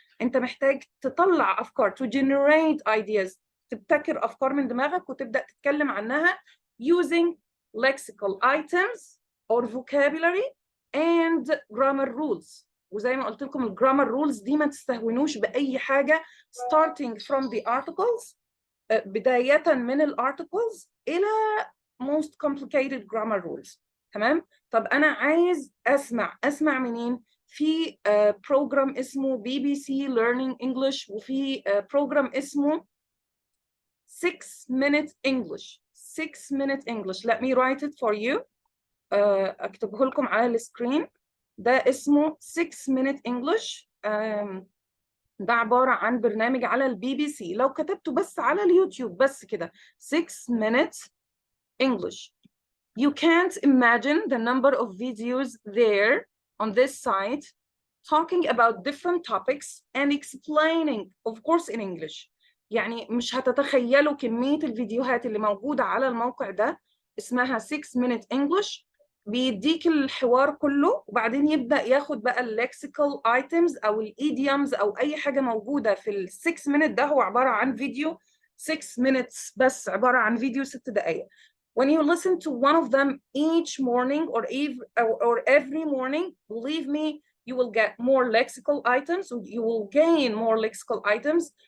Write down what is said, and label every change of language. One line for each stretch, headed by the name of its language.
Arabic: أنت محتاج تطلع أفكار,
English: to generate ideas.
Arabic: تبتكر أفكار من دماغك وتبدأ تتكلم عنها
English: using lexical items or vocabulary and grammar rules.
Arabic: وزي ما قلت لكم الجرامر رولز دي ما تستهونوش بأي حاجة
English: starting from the articles،
Arabic: بداية من الارticles إلى
English: most complicated grammar rules.
Arabic: تمام؟ طب أنا عايز أسمع منين؟ في program اسمه BBC Learning English، وفي program اسمه 6-minute English.
English: 6-minute English. Let me write it for you.
Arabic: أكتبه لكم على السكرين. ده اسمه 6-minute English. ده عبارة عن برنامج على البي بي سي. لو كتبته بس على اليوتيوب بس كده
English: 6 minutes English, you can't imagine the number of videos there on this site talking about different topics and explaining, of course, in English.
Arabic: يعني مش هتتخيلوا كمية الفيديوهات اللي موجودة على الموقع ده، اسمها 6 minute English. بيديك الحوار كله وبعدين يبدأ ياخد بقى اللكسيكال ايتمز او الايديومز او اي حاجة موجودة في ال 6 minute ده. هو عبارة عن فيديو 6 minutes بس، عبارة عن فيديو 6 دقايق.
English: When you listen to one of them each morning or every morning, believe me, you will get more lexical items, you will gain more lexical items.